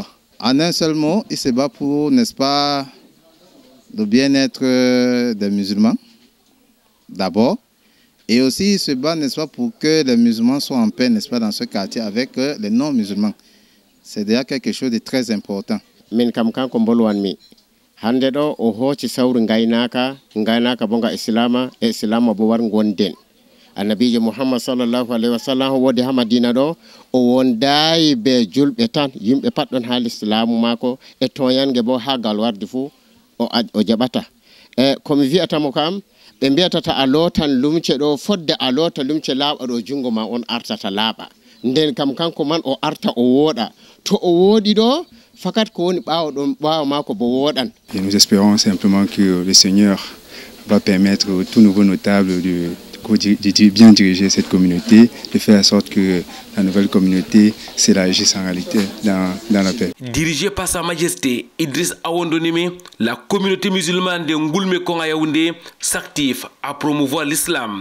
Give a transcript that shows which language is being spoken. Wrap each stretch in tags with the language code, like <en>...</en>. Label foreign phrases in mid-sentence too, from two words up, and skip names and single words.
<fr>En un seul mot, il se bat pour, n'est-ce pas, le bien-être des musulmans, d'abord, et aussi il se bat, n'est-ce pas, pour que les musulmans soient en paix, n'est-ce pas, dans ce quartier avec les non-musulmans. C'est déjà quelque chose de très important.</fr> <ff>Min kam kanko bolwanmi hande ɗo o hooci sawru gaynaka bonga islama e islama bo war gonden annabijo muhammad</ff> <ar>صلى الله عليه وسلم</ar> <ff>wodi ha madina ɗo o wondayi be julɓe tan yimɓe pat ɗon ha l'islamu mako e toyange bo ha gal wardi fuu o jaɓata e komi wiyatamo kam ɓe mbiyatata a lotan lumce ɗo fodde a lota lumce laaɓa ɗo jungo ma on artata laaɓa nden kam kanko man o arta o wooɗa to o wooɗi ɗo.</ff> <fr>Et nous espérons simplement que le Seigneur va permettre aux tout nouveaux notables de bien diriger cette communauté, de faire en sorte que la nouvelle communauté s'élargisse en réalité dans la paix. Dirigé par Sa Majesté Idriss Awondonime, la communauté musulmane de Ngoulmekong à Yaoundé s'active à promouvoir l'islam.</fr>